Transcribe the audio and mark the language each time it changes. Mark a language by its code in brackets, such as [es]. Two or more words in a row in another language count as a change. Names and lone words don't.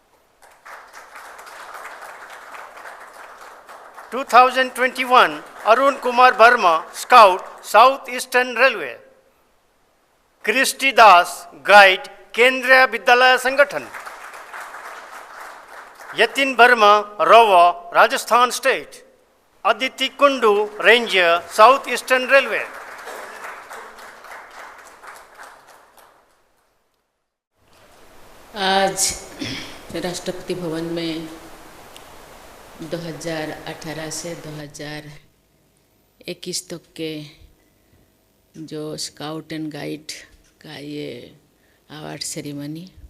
[en] 2021 Arun Kumar Verma Scout South Eastern Railway. Kristi Das Guide Kendriya Vidyalaya Sangathan. Yatin Verma Rover Rajasthan State. Aditi Kundu Ranger South Eastern Railway. [hi] आज राष्ट्रपति भवन में 2018 से 2021 तक के जो [en] Scout and Guide [hi] का ये [en] award ceremony